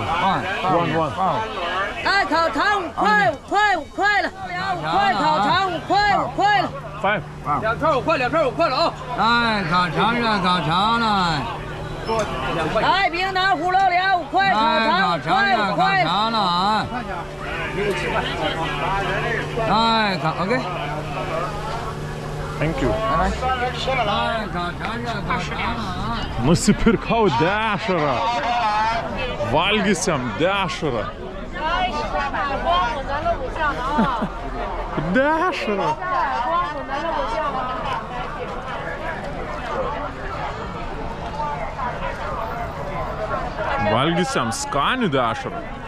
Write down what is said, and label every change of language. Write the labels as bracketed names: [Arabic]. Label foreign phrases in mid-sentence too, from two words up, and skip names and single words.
[English] One. [Chinese] 哎，烤肠5块，5块，5块了，2块烤肠5块，5块了。 [English] Five. [Chinese] 2串5块，2串5块了啊！哎，烤肠了，烤肠了，哎，冰糖葫芦2块，烤肠5块，5块。烤肠了啊！哎，烤 OK， [English] Thank you. [Chinese] 哎，烤肠了，烤肠了啊！ [Lithuanian] Nusipirkau dešrą. Valgysiam dešrą. Dešrą. Valgysiam skanių dešrą.